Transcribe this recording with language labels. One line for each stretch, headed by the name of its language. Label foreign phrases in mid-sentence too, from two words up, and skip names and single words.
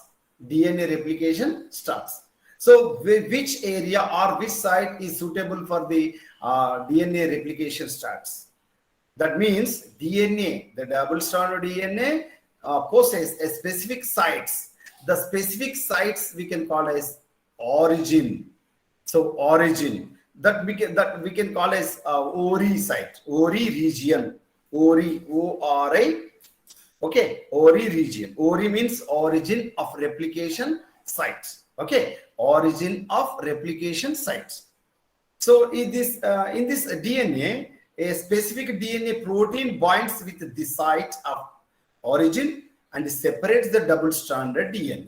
English: DNA replication starts. So which area or which site is suitable for the DNA replication starts? That means DNA, the double-stranded DNA possesses a specific sites. The specific sites we can call as origin. So origin that we can call as ORI site, ORI region, ORI, ORI. Okay, ORI region. ORI means origin of replication sites. Okay, origin of replication sites. So in this DNA, a specific DNA protein binds with the site of origin and separates the double-stranded DNA.